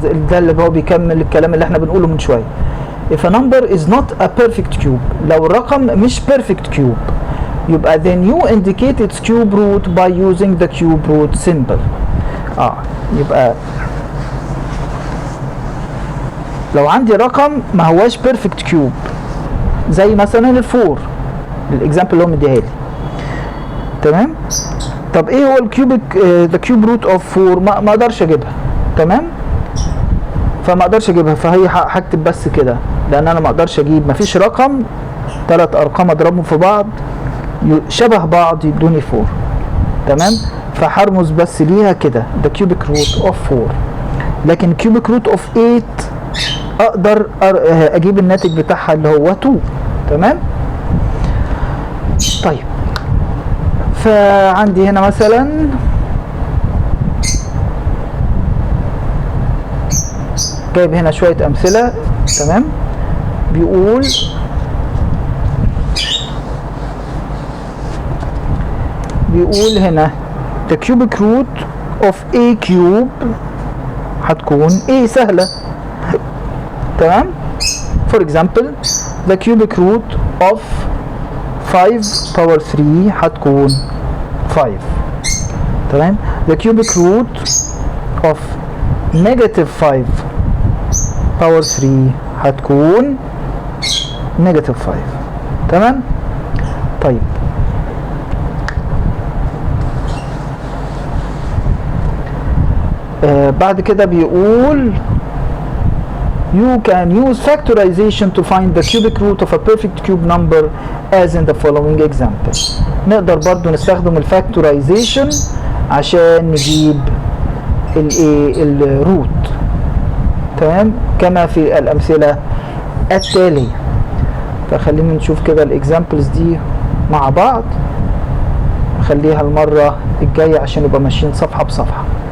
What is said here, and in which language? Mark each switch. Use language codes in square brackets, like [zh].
[ar] ده اللي هو بيكمل الكلام اللي احنا بنقوله من شويه. [en] if a number is not a perfect cube، [ar] لو الرقم مش perfect cube يبقى [en] then you indicate its cube root by using the cube root symbol. [ar] يبقى لو عندي رقم ما هواش perfect cube زي مثلا الفور، الاكزامبل اللي هو مديها لي. تمام. طب ايه هو الكيوبيك ذا كيوب روت اوف 4؟ ما اقدرش اجيبها. تمام. فما اقدرش اجيبها، فهي هكتب بس كده لان انا ما اقدرش اجيب، مفيش رقم 3 ارقام اضربهم في بعض شبه بعض يدوني 4. تمام. فهرمز بس ليها كده [en] the cubic root of 4. [ar] لكن [en] cubic root of 8 [ar] اقدر اجيب الناتج بتاعها اللي هو 2. تمام. طيب فعندي هنا مثلا جايب هنا شوية امثلة. تمام. بيقول هنا [en] the cubic root of a cube [ar] هتكون [en] a سهلة. [ar] تمام. [en] for example the cubic root of 5 power 3 [ar] هتكون [en] 5. [ar] تمام. [en] the cubic root of negative 5 power 3 [ar] هتكون [en] negative 5. [ar] تمام. طيب بعد كده بيقول [en] you can use factorization to find the cubic root of a perfect cube number as in the following example. [ar] نقدر برضو نستخدم الفاكتورايزيشن عشان نجيب الروت. تمام. كما في الامثله التاليه. فخلينا نشوف كده الاكزامبلز دي مع بعض، نخليها المره الجايه عشان نبقى ماشيين صفحه بصفحه.